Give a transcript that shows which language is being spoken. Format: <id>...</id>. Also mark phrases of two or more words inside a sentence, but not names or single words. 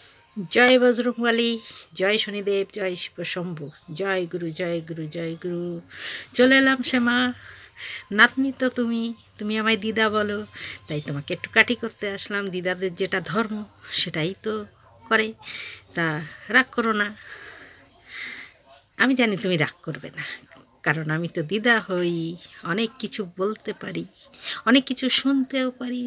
<hi>जय बजरंगबली, जय शनिदेव, जय शिव शम्भु, जय गुरु जय गुरु जय गुरु।</hi> <bn>চলে এলাম শ্যামা, নাতনি তো তুমি আমায় দিদা বলো, তাই তোমাকে একটু কাটি করতে আসলাম। দিদাদের যেটা ধর্ম সেটাই তো করে, তা রাগ করো না। আমি জানি তুমি রাগ করবে না, কারণ আমি তো দিদা হই, অনেক কিছু বলতে পারি, অনেক কিছু শুনতেও পারি।</bn>